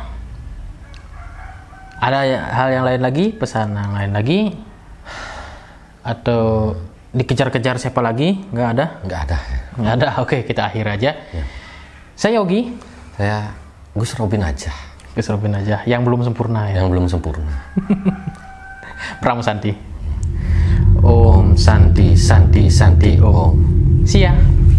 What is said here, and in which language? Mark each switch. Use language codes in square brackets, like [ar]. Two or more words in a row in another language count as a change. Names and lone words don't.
[id] Ada hal yang lain lagi, pesan yang lain lagi, atau dikejar-kejar siapa lagi? Nggak ada? Nggak ada. Oke, kita akhir aja. Ya. Saya Yogi. Saya Gus Robin aja. Yang belum sempurna ya. Yang belum sempurna. [sa] Pramu Santi. Om Santi Santi Santi Om. [en] See ya.